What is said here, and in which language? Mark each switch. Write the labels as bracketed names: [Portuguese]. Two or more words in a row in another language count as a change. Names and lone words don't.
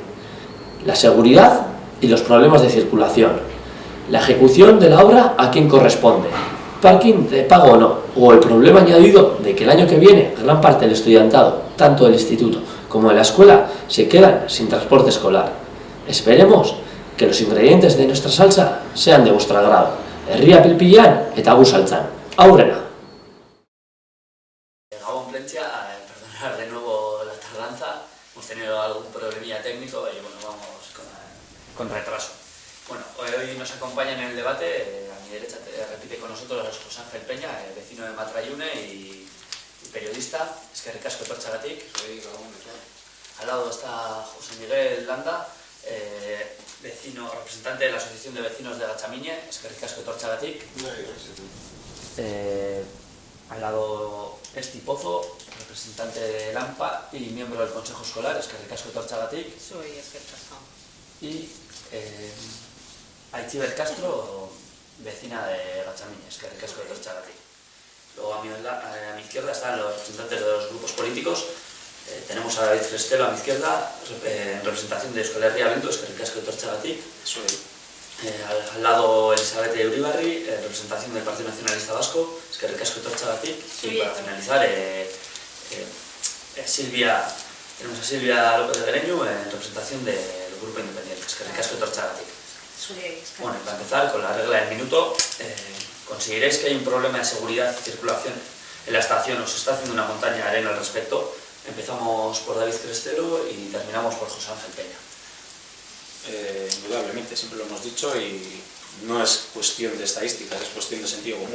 [Spanish] La seguridad y los problemas de circulación, la ejecución de la obra a quien corresponde, parking de pago o no, o el problema añadido de que el año que viene gran parte del estudiantado, tanto del instituto como de la escuela, se quedan sin transporte escolar. Esperemos que los ingredientes de nuestra salsa sean de vuestro agrado. [Basque] Herria pilpilan eta gu saltzan. Aurrera. Gabón Plentzia, [Spanish] perdonar de nuevo la tardanza, hemos tenido algún problemilla técnico y bueno, vamos con retraso. Bueno, hoy nos acompañan en el debate, a mi derecha repite con nosotros José Ángel Peña, vecino de Matrayune y periodista, [Basque] eskerrik asko etortxagatik. [Spanish] Al lado está José Miguel Landa, vecino, representante de la Asociación de Vecinos de Gatxamiñe, [Basque] eskerrik asko etortxagatik. [Spanish] Al lado Esti Pozo, representante de Lampa y miembro del Consejo Escolar, [Basque] eskerrik asko etortxagatik. Soy eskerrik asko. [Spanish] Y Aitziber Castro, vecina de Gatxamiñe, [Basque] eskerrik asko etortxagatik. [Spanish] Luego a mi izquierda están los representantes de los grupos políticos. Tenemos a David Crestelo a mi izquierda, en representación de Euskal Herria Bildu, [Basque] eskerrik asko etortxagatik. [Spanish] Al lado Elizabeth Uribarri, representación del Partido Nacionalista Vasco, [Basque] eskerrik asko etortxagatik. [Spanish] Y para finalizar, tenemos a Silvia López de Gereñu en representación del Grupo Independiente, [Basque] eskerrik asko etortxagatik. [Spanish] Bueno, para empezar con la regla del minuto, ¿consideráis que hay un problema de seguridad y circulación en la estación? ¿Os está haciendo una montaña de arena al respecto? Empezamos por David Crestelo y terminamos por José Ángel Peña. Indudablemente, siempre lo hemos dicho y no es cuestión de estadísticas, es cuestión de sentido común.